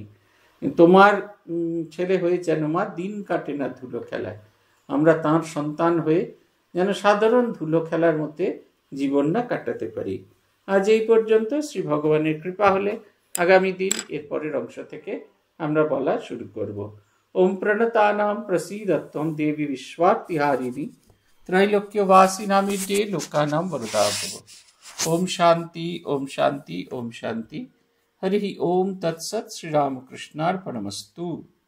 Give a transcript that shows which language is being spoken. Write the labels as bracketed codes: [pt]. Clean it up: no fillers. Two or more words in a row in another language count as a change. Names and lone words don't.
[bn] তোমার ছেলে হয়ে যেন মা দিন কাটে না ধুলো খেলায়, আমরা তাঁর সন্তান হয়ে যেন সাধারণ ধুলো খেলার মধ্যে জীবন না কাটাতে পারি। আজ এই পর্যন্ত। শ্রী ভগবানের কৃপা হলে আগামী দিন এর পরের অংশ থেকে আমরা বলা শুরু করব। [sa] ওম প্রণতানাম প্রসীদত্বম দেবী বিশ্বার্তিহারিণী त्रैलोक्यवासिनामिड्ये लोकानां वरदा भव। ओम शांति, ओम शांति, ओम शांति। हरि ओम तत्सत। श्री रामकृष्णार्पणमस्तु।